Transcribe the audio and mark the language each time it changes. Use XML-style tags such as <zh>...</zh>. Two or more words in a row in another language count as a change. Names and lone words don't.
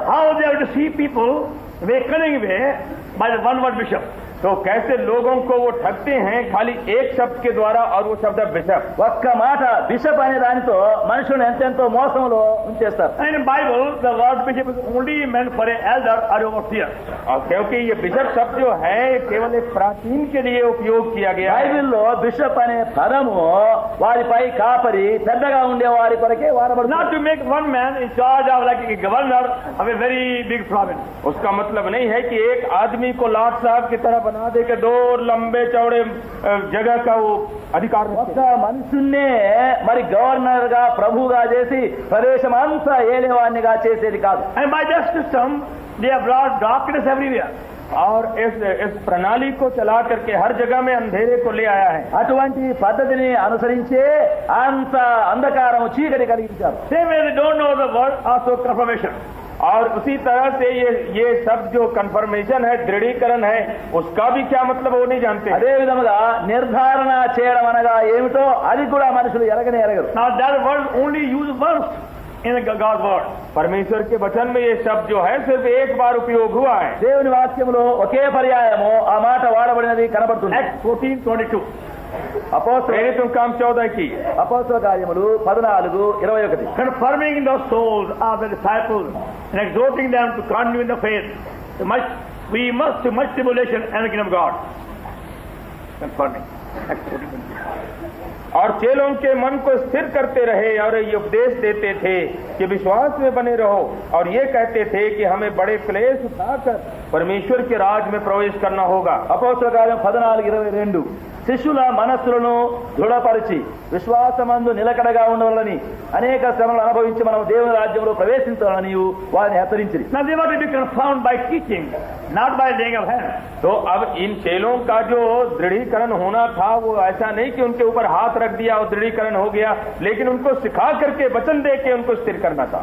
<en>How they have to see people very cunning way by the one word bishop.</en> <hi>तो कैसे लोगों को वो ठगते हैं खाली एक शब्द के द्वारा और वो शब्द है बिशप।</hi> <te>ఒక్క మాట బిషప్ అనే దానితో మనుషులను ఎంతెంతో మోసంలో ఉంచేస్తారు।</te> <en>And in Bible, the word bishop is only meant for an elder or overseer.</en> <hi>और क्योंकि ये बिशप शब्द जो है केवल एक प्राचीन के लिए उपयोग किया गया है।</hi> <te>బైబిల్లో బిషప్ అనే పదము వారిపై కాపరి పెద్దగా ఉండే వారి కొరకే వాడబడుతుంది।</te> <en>Not to make one man in charge of like a governor of a very big province.</en> <hi>उसका मतलब नहीं है कि एक आदमी को लाट साहब की तरह बना दे के दो लंबे चौड़े जगह का वो अधिकार</hi> <te>ఒక్క మనుషున్నే మరి గవర్నర్ గా ప్రభుగా చేసి ప్రదేశం అంతా ఏలేవాణ్ణిగా చేసేది కాదు।</te> <en>And by that system, they have brought darkness everywhere.</en> <hi>और इस प्रणाली को चला करके हर जगह में अंधेरे को ले आया है।</hi> <te>అటువంటి పద్ధతిని అనుసరించే అంత అంధకారం చీకటి కలిగించారు।</te> <en>Same way they don't know the word also confirmation.</en> <hi>और उसी तरह से ये सब जो कंफर्मेशन है दृढ़ीकरण है उसका भी क्या मतलब वो नहीं जानते।</hi> <te>అదే విధముగా నిర్ధారణ చేయడం అనగా ఏమిటో అది కూడా మనుషులు ఎరగనే ఎరగరు।</te> <en>Now that word only used once in God's word.</en> <hi>परमेश्वर के वचन में ये शब्द जो है सिर्फ एक बार उपयोग हुआ है।</hi> <te>దేవుని వాక్యములో ఒకే పర్యాయము ఆ మాట వాడబడినది కనబడుతుంది।</te> <en>Acts 14:22.</en> <hi>प्रेरित काम 14 की</hi> <te>అపోస్తల కార్యములు 14:21</te> <en>Confirming the souls of the disciples and exhorting them to continue in the faith. We must do much tribulation and the kingdom of God. Confirming. Acts 14:22.</en> <hi>और चेलों के मन को स्थिर करते रहे और ये उपदेश देते थे कि विश्वास में बने रहो और ये कहते थे कि हमें बड़े क्लेश उठाकर परमेश्वर के राज में प्रवेश करना होगा।</hi> <te>అపోస్తల కార్యం 14:22 శిష్యుల మనస్సులను దృఢపరిచి విశ్వాసమందు నిలకడగా ఉండవాలని అనేక శ్రమలు అనుభవించి మనం దేవుని రాజ్యంలో ప్రవేశించాలని వారిని హెచ్చరించింది।</te> <en>Now they were to be confirmed by teaching, not by laying of hands.</en> <hi>तो अब इन चेलों का जो दृढ़ीकरण होना था वो ऐसा नहीं कि उनके ऊपर हाथ रख दिया और दृढ़ीकरण हो गया, लेकिन उनको सिखा करके वचन दे के उनको स्थिर करना था।</hi>